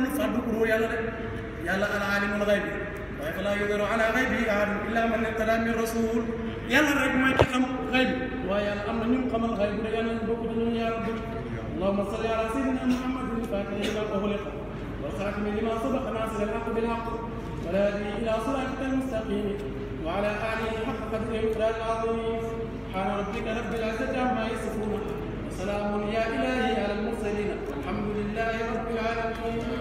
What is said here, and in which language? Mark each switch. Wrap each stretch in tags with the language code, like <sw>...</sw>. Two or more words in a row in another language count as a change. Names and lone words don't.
<wo>lu faddu pour yàlla de yàlla</wo> <ar>عالم الغيب waaye فلا يظهر على غيبه أحدا إلا من ارتضى من</ar> <wo>rasul yàlla rek mooy ki xam xaybi waaye yàlla am na ñu xamal xaybi de yàlla ñu bokk dañoo</wo> <ar>يا ربي اللهم صل على سيدنا محمد الفاتح لما أغلق والخاتم لما سبق ناصر الحق بالحق والهادي إلى صراطك المستقيم وعلى آله حق قدره ومقداره العظيم سبحان ربك رب العزة عما يصفون وسلام يا إلهي على المرسلين والحمد لله رب العالمين</ar>